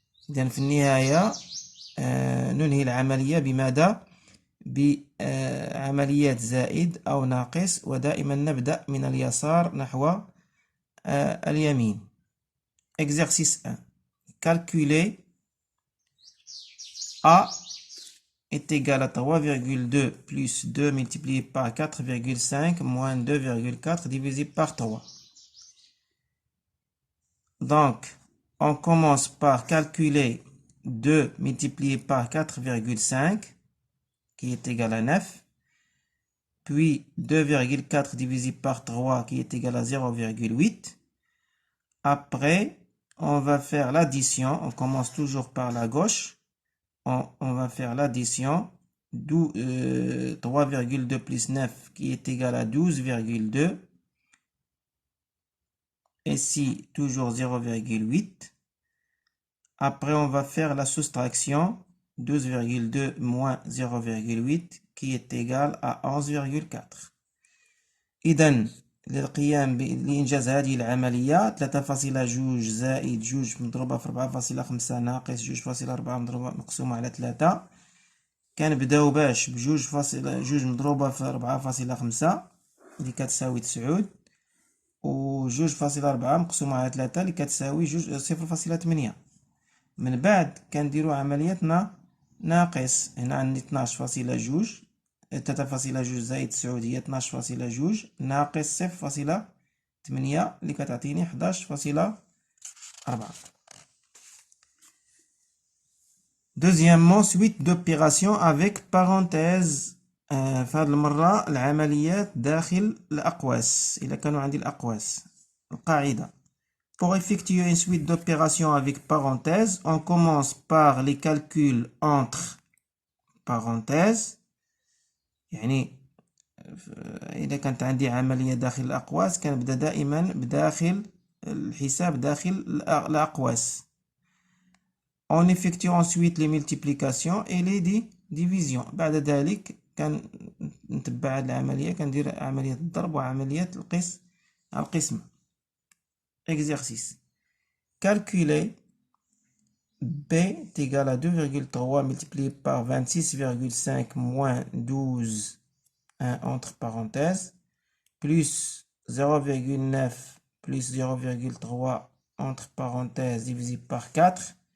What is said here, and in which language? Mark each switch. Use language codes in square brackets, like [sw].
[ar] إذن في النهاية ننهي العملية بماذا؟ بعملية زائد أو ناقص، ودائما نبدأ من اليسار نحو اليمين. [fr] Exercice 1. Calculer A est égal à 3,2 plus 2 multiplié par 4,5 moins 2,4 divisé par 3. Donc, on commence par calculer 2 multiplié par 4,5 qui est égal à 9, puis 2,4 divisé par 3 qui est égal à 0,8. Après, on va faire l'addition, on commence toujours par la gauche. On va faire l'addition 3,2 plus 9 qui est égal à 12,2. Ici, toujours 0,8. Après, on va faire la soustraction 12,2 moins 0,8 qui est égal à 11,4. [ar] إذن للقيام بإنجاز هذه العملية 3.2 زائد 2 مضروبة في 4.5 ناقص 2.4 مضروبة مقسومة على 3. كنبداو باش ب2.2 مضروبة في 4.5 اللي كتساوي 9، و 2.4 مقسومة على 3 اللي كتساوي 0.8. من بعد كنديرو عملية ناقص. هنا عندي 12.2 3.2 زائد 9 هي 12.2 ناقص 0.8 اللي كتعطيني 11.4. [fr] Deuxièmement, suite d'opérations avec parenthèse. [ar] في هذه المرة العمليات داخل الأقواس إذا كانوا عندي الأقواس. القاعدة: [fr] Pour effectuer une suite d'opérations avec parenthèse, on commence par les calculs entre parenthèses. [ar] يعني إذا كانت عندي عملية داخل الأقواس كنبدأ دائما بداخل الحساب داخل الأقواس. [fr] On effectue ensuite les multiplications et les divisions. [ar] بعد ذلك كنتبع هذه العملية كندير عملية الضرب وعملية القسمة. [fr] Exercice: Calculer B est égal à 2,3 multiplié par 26,5 moins 12 entre parenthèses plus 0,9 plus 0,3 entre parenthèses divisé par 4.